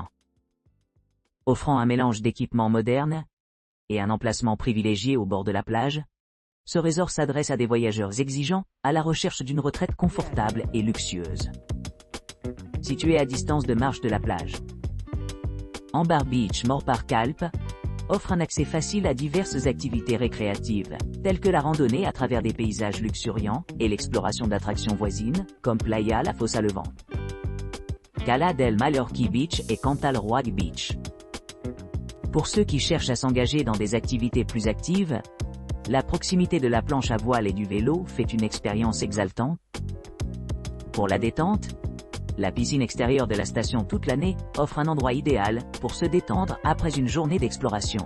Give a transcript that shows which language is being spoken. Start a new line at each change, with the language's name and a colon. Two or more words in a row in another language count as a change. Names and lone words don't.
French: Offrant un mélange d'équipements modernes et un emplacement privilégié au bord de la plage, ce resort s'adresse à des voyageurs exigeants, à la recherche d'une retraite confortable et luxueuse. Situé à distance de marche de la plage, Ambar Beach Morpar Calpe offre un accès facile à diverses activités récréatives, telles que la randonnée à travers des paysages luxuriants et l'exploration d'attractions voisines, comme Playa La Fossa Levante, Cala del Mallorquí Beach et Cantal Roig Beach. Pour ceux qui cherchent à s'engager dans des activités plus actives, la proximité de la planche à voile et du vélo fait une expérience exaltante. Pour la détente, la piscine extérieure de la station toute l'année offre un endroit idéal pour se détendre après une journée d'exploration.